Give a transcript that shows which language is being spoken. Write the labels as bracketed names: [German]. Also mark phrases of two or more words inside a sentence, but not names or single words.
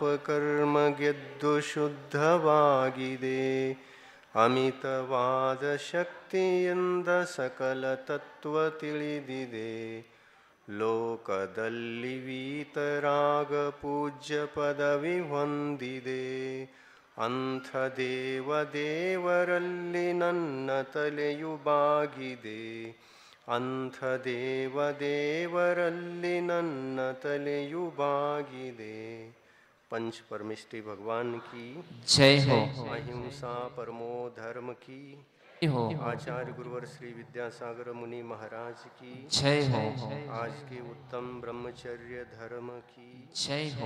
[Kannada] ಕರ್ಮ ಗೆದ್ದು ಶುದ್ಧವಾಗಿದೆ ಅಮಿತವಾದ ಶಕ್ತಿಯಿಂದ ಸಕಲ ತತ್ವ ತಿಳಿದಿದೆ ಲೋಕದಲ್ಲಿ ವೀತರಾಗ ಪೂಜ್ಯ ಪದವಿ ಹೊಂದಿದೆ ಅಂಥ ದೇವರಲ್ಲಿ ನನ್ನ ತಲೆಯು ಬಾಗಿದೆ ಅಂಥ ದೇವರಲ್ಲಿ ನನ್ನ ತಲೆಯು ಬಾಗಿದೆ। [Hindi] पंच परमेष्टि भगवान की जय हो। अहिंसा परमो धर्म की हो। आचार्य गुरुवर श्री विद्यासागर मुनि महाराज की जय हो। आज के उत्तम ब्रह्मचर्य धर्म की जय हो।